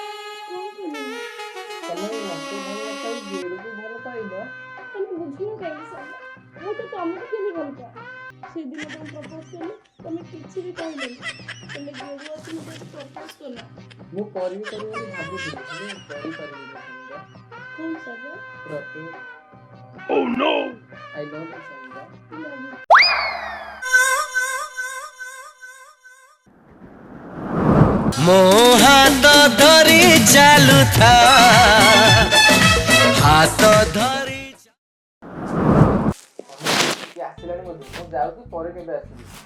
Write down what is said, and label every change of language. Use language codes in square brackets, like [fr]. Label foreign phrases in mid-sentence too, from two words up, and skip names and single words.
[or] ତମେ ମତେ ଭଲ ପାଇ ଗେଡୁକୁ ଭଲ ପାଇଲ? ତମେ ବୁଝୁନ କାହିଁକି ସାଙ୍ଗ? ମୁଁ ତ ତମକୁ କେମିତି ଭଲ ପାଏ। ସେଦିନ ତମେ ପ୍ରପୋଜ କଲି ତମେ କିଛି ବି କହିଲନି। ତମେ ଗେଡୁ ଅଛି ମତେ ପ୍ରପୋଜ କଲ। ମୁଁ କରିବି ବୋଲି ଭାବୁଥିଲି ହେଲେ କରିପାରିବିନି ଶାମୁକା। କଣ ସାଙ୍ଗ? ପ୍ରପୋଜ। [en] Oh no! I love you ଶାମୁକା। [or] ମୋ ହାତ ଧରି ଚାଲୁଥା ହାତ ଧରି କିଏ ଆସିଲାଣି ବୋଧେ ମୁଁ ଯାଉଛି ପରେ କେବେ ଆସିବି।